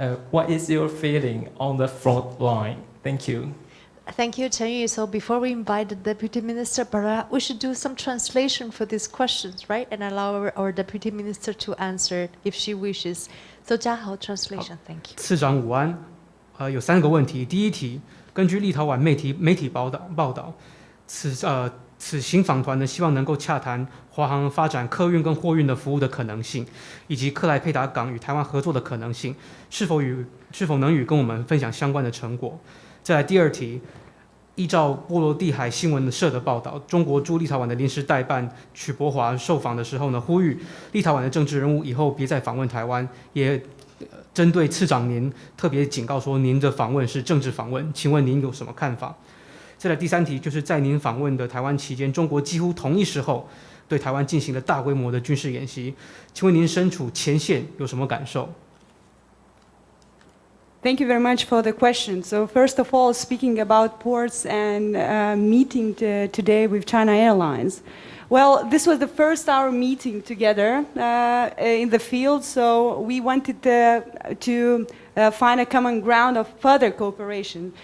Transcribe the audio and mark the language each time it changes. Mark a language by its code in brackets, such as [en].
[en] What is your feeling on the front line? Thank you. Thank you, Chen Yu. So before we invite the Deputy Minister, perhaps we should do some translation for these questions, right? And allow our Deputy Minister to answer if she wishes. So 嘉豪 translation, thank you. [zh] 次长午安，有3个问题。第一题，根据立陶宛媒体报道，此行访团呢，希望能够洽谈华航发展客运跟货运的服务的可能性，以及克莱佩达港与台湾合作的可能性，是否能跟我们分享相关的成果？再来第二题，依照波罗的海新闻社的报道，中国驻立陶宛的临时代办曲博华受访的时候呢，呼吁立陶宛的政治人物以后别再访问台湾，也针对次长您特别警告说，您的访问是政治访问，请问您有什么看法？再来第三题，就是在您访问的台湾期间，中国几乎同一时候对台湾进行了大规模的军事演习，请问您身处前线有什么感受？ [en] Thank you very much for the question. So first of all, speaking about ports and meeting today with China Airlines. Well, this was the first our meeting together in the field, so we wanted to find a common ground of further cooperation.